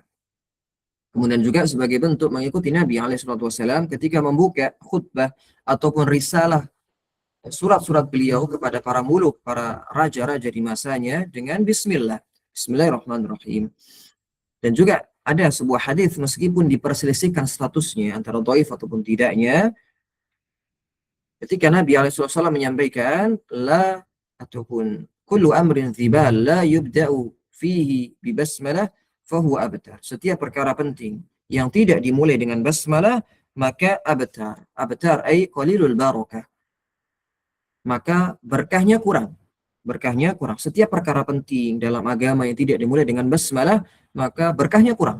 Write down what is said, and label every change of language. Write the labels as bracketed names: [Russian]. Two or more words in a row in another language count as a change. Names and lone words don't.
[Indonesian] Kemudian juga sebagai bentuk mengikuti Nabi SAW ketika membuka khutbah ataupun risalah surat-surat beliau kepada para muluk, para raja-raja di masanya dengan Bismillah. [Arabic] بسم الله الرحمن الرحيم. [Indonesian] Dan juga ada sebuah hadis meskipun diperselisihkan statusnya antara dhaif ataupun tidaknya, ketika Nabi SAW menyampaikan la ataupun [Arabic] كل أمر ذي بال لا يبدأ فيه ببسملة فهو أبتر. [Indonesian] Setiap perkara penting yang tidak dimulai dengan basmalah maka abtar. [Arabic] أبتر أي قليل البركة. [Indonesian] Maka berkahnya kurang. Berkahnya kurang. Setiap perkara penting dalam agama yang tidak dimulai dengan basmalah maka berkahnya kurang.